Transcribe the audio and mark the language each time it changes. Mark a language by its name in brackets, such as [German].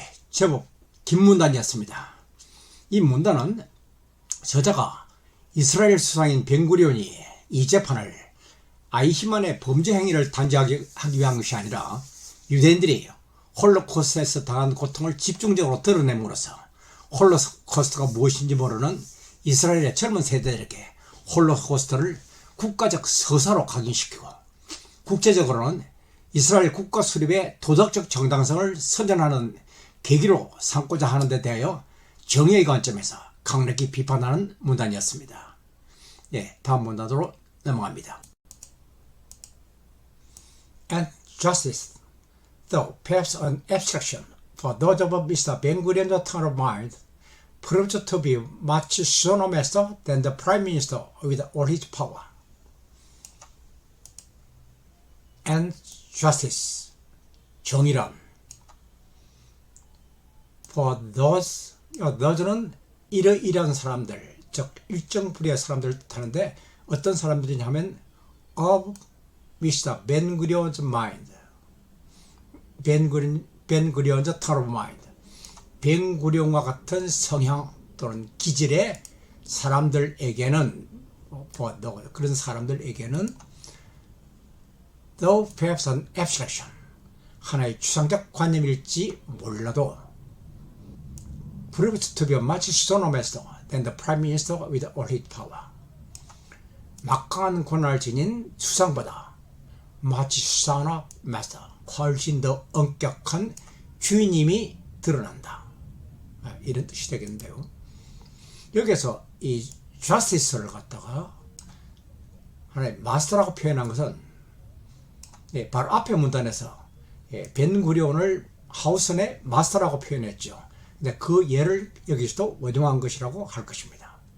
[Korean] 제법 긴 문단이었습니다. 이 문단은 저자가 이스라엘 수상인 벤구리온이 이 재판을 아이히만의 범죄 행위를 단죄하기 위한 것이 아니라 유대인들이 홀로코스트에서 당한 고통을 집중적으로 드러냄으로써 홀로코스트가 무엇인지 모르는 이스라엘의 젊은 세대들에게 홀로코스트를 국가적 서사로 각인시키고, 국제적으로는 이스라엘 국가 수립의 도덕적 정당성을 선전하는 계기로 삼고자 하는 데 대하여 정의의 관점에서 강력히 비판하는 문단이었습니다. 다음 문단으로 넘어갑니다. [English] And justice, though perhaps an abstraction for those of Mr. Ben-Gurion's turn of mind, proved to be much sonomaster than the Prime Minister with all his power. And justice, [Korean] 정의란, [English] for those [Korean] 는 이러이러한 사람들, 즉 일정 부류의 사람들을 뜻하는데 어떤 사람들이냐 하면 of Mr. [English] Ben-Gurion's mind, Ben-Gurion's turn of mind, [Korean] 벤구리온과 같은 성향 또는 기질의 사람들에게는, 그런 사람들에게는 [English] though perhaps an abstraction, [Korean] 하나의 추상적 관념일지 몰라도 [English] proved to be much sonomaster than the Prime Minister with all his power, [Korean] 막강한 권한을 지닌 수상보다 [English] much sonomaster, [Korean] 훨씬 더 엄격한 주인님이 드러난다, 이런 뜻이 되겠는데요. 여기서 이 justice를 갖다가 하나의 마스터라고 표현한 것은 바로 앞에 문단에서 벤구리온을 하우슨의 마스터라고 표현했죠. 근데 그 예를 여기서도 원용한 것이라고 할 것입니다.